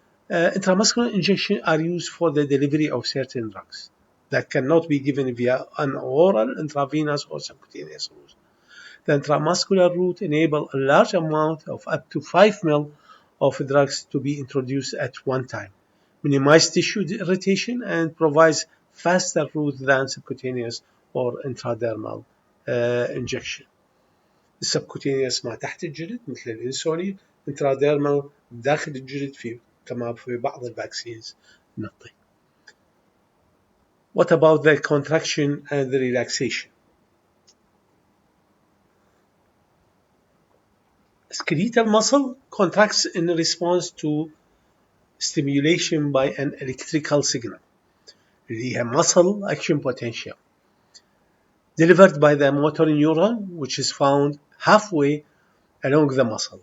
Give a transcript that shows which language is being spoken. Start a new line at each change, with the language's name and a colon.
English: Intramuscular injections are used for the delivery of certain drugs that cannot be given via an oral, intravenous, or subcutaneous route. The intramuscular route enables a large amount of up to 5 ml of drugs to be introduced at one time, minimize tissue irritation, and provides faster route than subcutaneous or intradermal injection.
Arabic: السبكوتينيوس ما تحت الجلد مثل الانسولين، انتراديرمال داخل الجلد في كما في بعض الفاكسينز نعطي.
English: What about the contraction and the relaxation? Skeletal muscle contracts in response to stimulation by an electrical signal
Arabic: اللي هي
English: muscle action potential delivered by the motor neuron, which is found halfway along the muscle.